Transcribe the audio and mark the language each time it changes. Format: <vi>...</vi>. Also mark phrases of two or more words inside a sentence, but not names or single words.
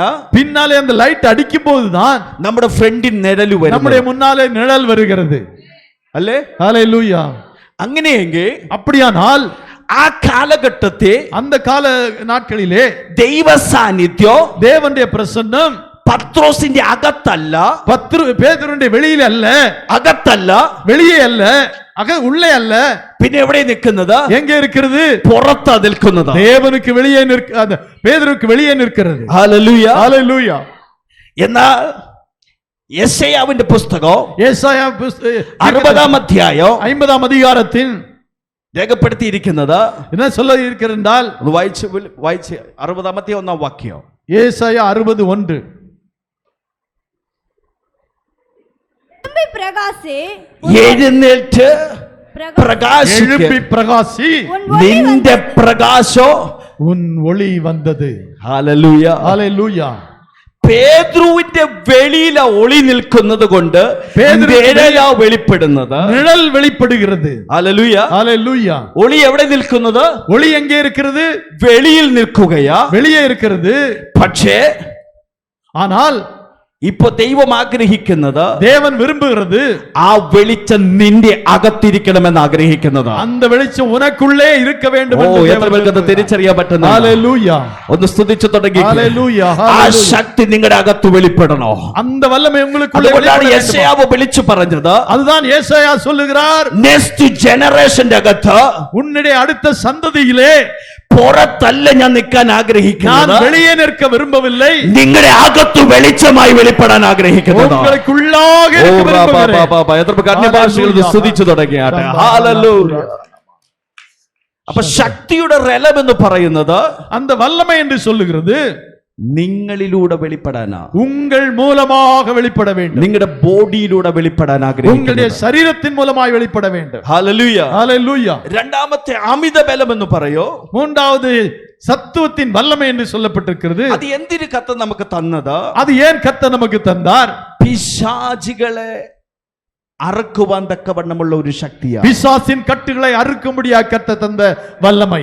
<ta>பின்னாலே அந்த லைட் அடிக்கும் போதுதான்</ta> <ml>നമ്മുടെ ഫ്രണ്ടിൽ നിഴല്</ml> <ta>நம்முடைய</ta> <ml>വരുന്നത്,</ml> <ta>முன்னாலே நிழல் வருகிறது.</ta> <ml>അല്ലേ?</ml> <ta>ஹalleluya.</ta> <ml>അങ്ങനെയെങ്കിൽ</ml> <ta>அப்படியானால்</ta> <ml>ആ കാലഘട്ടത്തെ</ml> <ta>அந்த கால நாட்களிலே</ta> <ml>ദൈവ സാന്നിധ്യം</ml> <ta>தேவனுடைய பிரசன்னம்</ta> <ml>പത്രോസിന്റെ അകത്തല്ല,</ml> <ta>பேதுருடைய வெளியில அல்ல,</ta> <ml>അകത്തല്ല,</ml> <ta>வெளியே அல்ல, உள்ளே அல்ல,</ta> <ml>പിന്നെ എവിടെ നിൽക്കുന്നത്?</ml> <ta>எங்கே இருக்கிறது?</ta> <ml>പുറത്താ നിൽക്കുന്നത്.</ml> <ta>தேவனுக்கு வெளியே அந்த பேதுருக்கு வெளியே நிற்கிறது.</ta> <ml>ഹല്ലേലൂയ.</ml> <ta>ஹalleluya.</ta> <ml>എന്നാൽ യെശയ്യാവിന്റെ പുസ്തകം</ml> <ta>ஏசாயா</ta> <ml>60-ാം അധ്യായം</ml> <ta>50-ஆம் அதிகாரத்தில்</ta> <ml>രേഖപ്പെടുത്തിയിരിക്കുന്നത്,</ml> <ta>என்ன சொல்ல இருக்கிறால்,</ta> <ml>ഒന്ന് വായിച്ച് 60-ാം അധ്യായം 1-ാം വാക്യം.</ml> <ta>ஏசாயா 60:1. பிரகாசி,</ta> <ml>എഴുന്നേറ്റ് പ്രകാശിക്ക്,</ml> <ta>எழும்பி பிரகாசி, உன் ஒளி</ta> <ml>നിന്റെ പ്രകാശം.</ml> <ta>உன் ஒளி வந்தது.</ta> <ml>ഹല്ലേലൂയ.</ml> <ta>ஹalleluya.</ta> <ml>പേതുരുവിന്റെ വെളിയില ഒളി നിൽക്കുന്നത് കൊണ്ട് നിഴലാ വെളിപ്പെടുന്നത്.</ml> <ta>நிழல் வெளிப்படுகிறது.</ta> <ml>ഹല്ലേലൂയ.</ml> <ta>ஹalleluya.</ta> <ml>ഒളി എവിടെ നിൽക്കുന്നത്?</ml> <ta>ஒளி எங்கே இருக்கிறது?</ta> <ml>വെളിയിൽ നിൽക്കുകയാ.</ml> <ta>வெளியே இருக்கிறது.</ta> <ml>പക്ഷേ</ml> <ta>ஆனால்</ta> <ml>ഇപ്പൊ ദൈവം ആഗ്രഹിക്കുന്നത്,</ml> <ta>தேவன் விரும்புகிறது,</ta> <ml>ആ വെളിച്ചം നിന്റെ അകത്തിരിക്കണമെന്ന് ആഗ്രഹിക്കുന്നത്.</ml> <ta>அந்த வெளிச்சம் உனக்குள்ளே இருக்க வேண்டும் என்று</ta> <ml>എത്ര</ml> <ta>தேவன்</ta> <ml>പേർക്ക്</ml> <ta>விரும்புகிறார்.</ta> <ml>തിരിച്ചറിയാൻ പറ്റുന്നു?</ml> <ta>ஹalleluya.</ta> <ml>ഒന്ന് സ്തുതിച്ചു തുടങ്ങി.</ml> <ta>ஹalleluya.</ta> <ml>ആ ശക്തി നിങ്ങളുടെ അകത്ത് വെളിപ്പെടണോ?</ml> <ta>அந்த வல்லமை உங்களுக்குள்ளே</ta> <ml>അതുകൊണ്ടാണ്</ml> <ta>வெளிப்பட வேண்டும்.</ta> <ml>യെശയ്യാവ് വിളിച്ചു പറഞ്ഞത്,</ml> <ta>அதுதான் ஏசாயா சொல்லுகிறார்,</ta> <en>next generation</en> <ml>അകത്ത്</ml> <ta>உன்னுடைய அடுத்த சந்ததியிலே</ta> <ml>പുറത്തല്ല ഞാൻ നിൽക്കാൻ</ml> <ta>நான்</ta> <ml>ആഗ്രഹിക്കുന്നത്,</ml> <ta>வெளியே நிற்க விரும்பவில்லை,</ta> <ml>നിങ്ങളുടെ അകത്ത് വെളിച്ചമായി വെളിപ്പെടാൻ ആഗ്രഹിക്കുന്നത്.</ml> <ta>உங்களுக்குள்ளாக இருக்க விரும்புகிறேன்.</ta> <ml>എത്ര അന്യഭാഷകൾ സ്തുതിച്ചു തുടങ്ങിയാട്ടെ. ഹല്ലേലൂയ. അപ്പൊ ശക്തിയുടെ റലം എന്ന് പറയുന്നത്</ml> <ta>அந்த வல்லமை என்று சொல்லுகிறது</ta> <ml>നിങ്ങളിലൂടെ വെളിപ്പെടാനാ,</ml> <ta>உங்கள் மூலமாக வெளிப்பட வேண்டும்,</ta> <ml>നിങ്ങളുടെ ബോഡിയിലൂടെ വെളിപ്പെടാൻ</ml> <ta>உங்களுடைய</ta> <ml>ആഗ്രഹിക്കുന്നത്.</ml> <ta>சரீரத்தின் மூலமாய் வெளிப்பட வேண்டும்.</ta> <ml>ഹല്ലേലൂയ.</ml> <ta>ஹalleluya.</ta> <ml>രണ്ടാമത്തെ അമിത ബലം എന്ന് പറയോ,</ml> <ta>மூன்றாவது சத்துவத்தின் வல்லமை என்று சொல்லப்பட்டிருக்கிறது.</ta> <ml>അത് എന്തിനു കത്ത് നമുക്ക് തന്നത്?</ml> <ta>அது ஏன் கர்த்தர் நமக்கு தந்தார்?</ta> <ml>പിശാചികളെ അറുക്കുവാൻ തക്കവണ്ണമുള്ള ഒരു ശക്തിയാ.</ml> <ta>பிசாசின் கட்டுகளை அறுக்கும்படியாக கர்த்தர் தந்த வல்லமை.</ta>